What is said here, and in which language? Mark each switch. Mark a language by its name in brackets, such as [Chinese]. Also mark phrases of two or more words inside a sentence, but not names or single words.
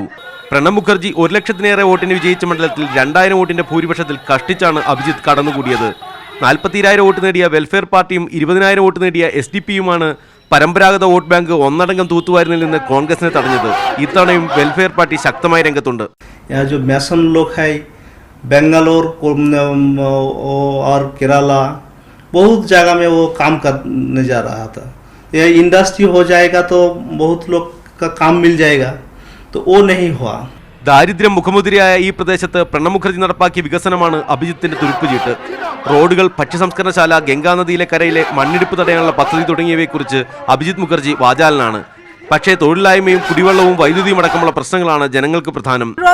[Malayalam] പ്രണബ് മുഖർജി 1 ലക്ഷത്തിലേറെ വോട്ടിന് വിജയിച്ച മണ്ഡലത്തിൽ 2000 വോട്ടിന്റെ ഭൂരിപക്ഷത്തിൽ കഷ്ടിച്ചാണ് അഭിജിത്ത് കടന്നുകൂടിയത്. 42,000 വോട്ട് നേടിയ വെൽഫെയർ പാർട്ടിയും 20,000 വോട്ട് നേടിയ SDP-യുമാണ് പരമ്പരാഗത വോട്ട് ബാങ്ക് ഒന്നടങ്കം തൂത്തുവാരുന്നതിൽ നിന്ന് കോൺഗ്രസിനെ തടഞ്ഞത്. ഇത്തവണയും വെൽഫെയർ പാർട്ടി ശക്തമായ രംഗത്തുണ്ട്. [Hindi] बेंगलोर और केरला बहुत जगह में वो काम करने जा रहा था. ये इंडस्ट्री हो जाएगा तो बहुत लोग का काम मिल जाएगा, तो वो नहीं हुआ. [Malayalam] ദാരിദ്ര്യം മുഖമുദ്രയായ ഈ പ്രദേശത്ത് പ്രണബ് മുഖർജി നടപ്പാക്കിയ വികസനമാണ് അഭിജിത്തിന്റെ തുരുപ്പുചീട്ട്. റോഡുകൾ, ഭക്ഷ്യസംസ്കരണശാല, ഗംഗാനദിയിലെ കരയിലെ മണ്ണിടിപ്പ് തടയാനുള്ള പദ്ധതി തുടങ്ങിയവയെക്കുറിച്ച് അഭിജിത്ത് മുഖർജി വാചാലനാണ്. പക്ഷേ തൊഴിലില്ലായ്മയും കുടിവെള്ളവും വൈദ്യുതിയും അടക്കമുള്ള പ്രശ്നങ്ങളാണ് ജനങ്ങൾക്ക് പ്രധാനം.